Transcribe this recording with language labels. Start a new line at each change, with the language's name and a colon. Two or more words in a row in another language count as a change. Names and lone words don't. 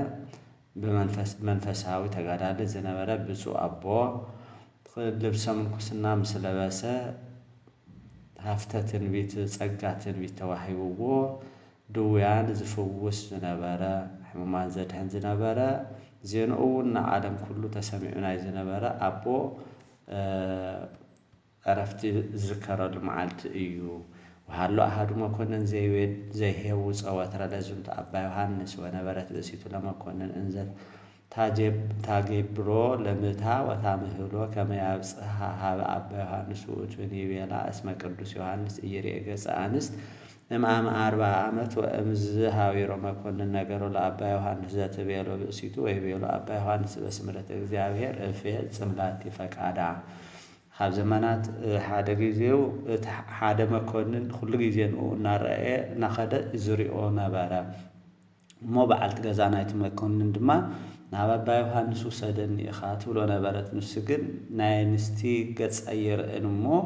Tigrinya: መንፈሳዊ ተጋዳሊ ዝነበረ ብፁዕ አቦ ልብሰ ምንኩስና ምስ ለበሰ ሃፍተ ትንቢት ጸጋ ትንቢት ተዋሂብዎ ድውያን ዝፍውስ ዝነበረ ሕሙማን ዘድሕን ዝነበረ ዜንኡ እውን ንዓለም ኩሉ ተሰሚዑ ናይ ዝነበረ አቦ ዕረፍቲ ዝዝከረሉ መዓልቲ እዩ።
Geez: ወሃሎ አሐዱ መኮንን ዘይሄውፀ ወትረ ለዝንቱ አባ ዮሐንስ ወነበረት ብእሲቱ ለመኮንን እንዘ ታጌብሮ ለምታ ወታምህሎ ከመ ያብጽሐ ሀበ አባ ዮሐንስ ውእቱን ይቤላ እስመ ቅዱስ ዮሐንስ ኢይሬ ገጸ አንስት እምአመ 40 ዓመት ወእምዝ ሀቢሮ መኮንን ነገሮ ለአባ ዮሐንስ ዘትቤሎ ብእሲቱ ወይቤሎ አባ ዮሐንስ በስምረተ እግዚአብሔር እፌጽም ላቲ ፈቃዳ።
Tigrinya: ካብ ዘመናት ሓደ ጊዜው ሓደ መኮንን ኩሉ ጊዜ ንኡ እናረአየ እናኸደ ዝሪኦ ነበረ እሞ በዓልቲ ገዛ ናይቲ መኮንን ድማ ናብ አባ ዮሐንስ ውሰደኒ ኢኻ ትብሎ ነበረት። ንሱ ግን ናይ ኣንስቲ ገጽ ኣይርአን እሞ